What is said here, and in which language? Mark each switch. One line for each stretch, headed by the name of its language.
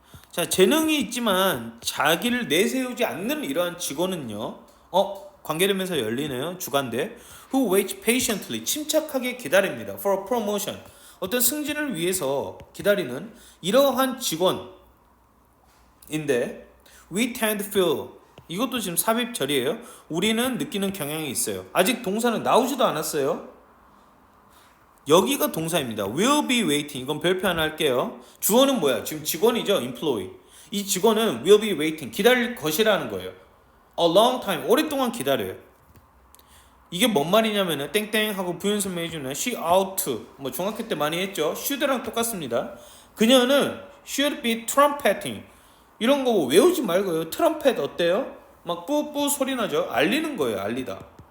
Korean: 자, 재능이 있지만 자기를 내세우지 않는 이러한 직원은요. 관계되면서 열리네요. 주관대.
English: Who waits patiently,
Korean: 침착하게 기다립니다.
English: For a promotion,
Korean: 어떤 승진을 위해서 기다리는 이러한 직원인데,
English: we tend to feel,
Korean: 이것도 지금 삽입절이에요. 우리는 느끼는 경향이 있어요. 아직 동사는 나오지도 않았어요. 여기가 동사입니다.
English: will be waiting,
Korean: 이건 별표 하나 할게요. 주어는 뭐야? 지금 직원이죠. employee. 이 직원은
English: will be waiting,
Korean: 기다릴 것이라는 거예요.
English: a long time,
Korean: 오랫동안 기다려요. 이게 뭔 말이냐면은 땡땡 하고 부연 설명해주는
English: she ought to,
Korean: 뭐 중학교 때 많이 했죠. should랑 똑같습니다. 그녀는
English: should be trumpeting,
Korean: 이런 거 외우지 말고요. 트럼펫 어때요? 막 뿌뿌 소리 나죠. 알리는 거예요. 알리다.